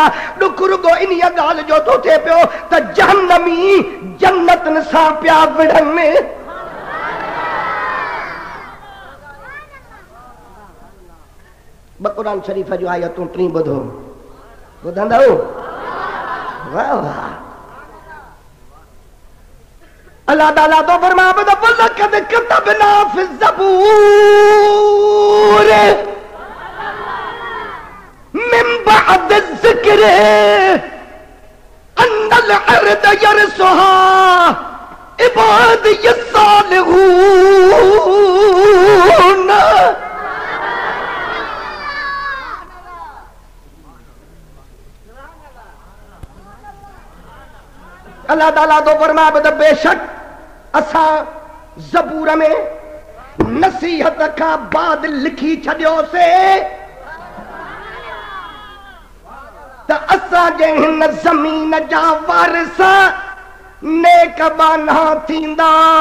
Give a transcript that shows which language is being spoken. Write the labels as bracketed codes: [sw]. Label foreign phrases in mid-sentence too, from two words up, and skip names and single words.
[sd] ॾुख रुगो इन ॻाल्हि जो थो थिए पियो त जहन्नमी जन्नतनि सां पिया विढ़नि। ब क़ुरान शरीफ़ जो आयतूं टी ॿुधो, ॿुधंदव? [ar] वाह वाह। अल्लाह ताला तो फरमा ولقد كتبنا في الزبور من بعد الذكر أن الأرض يرثها عبادي الصالحون. [sd] अल्लाह ताला तो फरमा बेशक असां ज़बूर में नसीहत खां बाद लिखी छॾियोसीं त असांजे हिन ज़मीन जा वारिस नेक बाना थींदा।